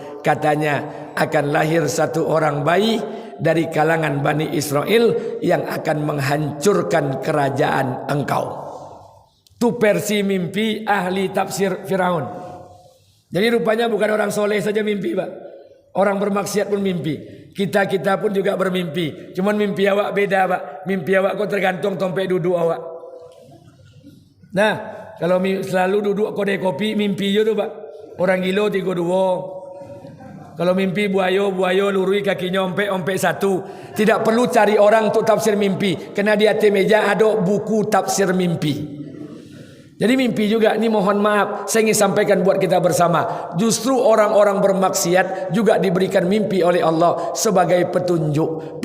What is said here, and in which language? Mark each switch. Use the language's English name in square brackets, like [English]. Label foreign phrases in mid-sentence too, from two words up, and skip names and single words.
[Indonesian] Katanya akan lahir satu orang bayi dari kalangan Bani Israel yang akan menghancurkan kerajaan engkau. Itu versi mimpi ahli tafsir Firaun. Jadi rupanya bukan orang soleh saja mimpi, Pak. Orang bermaksiat pun mimpi. Kita pun juga bermimpi. Cuman mimpi awak beda, Pak. Mimpi awak kok tergantung tompek duduk awak. Nah, kalau selalu duduk kedai kopi mimpi je tu, Pak. [Minangkabau] Orang gilo 32. Kalau mimpi buayo lurui kakinya ompek satu. [Indonesian] Tidak perlu cari orang untuk tafsir mimpi. Karena di atas meja ada buku tafsir mimpi. Jadi mimpi juga. Ini mohon maaf, saya ingin sampaikan buat kita bersama. Justru orang-orang bermaksiat juga diberikan mimpi oleh Allah sebagai petunjuk.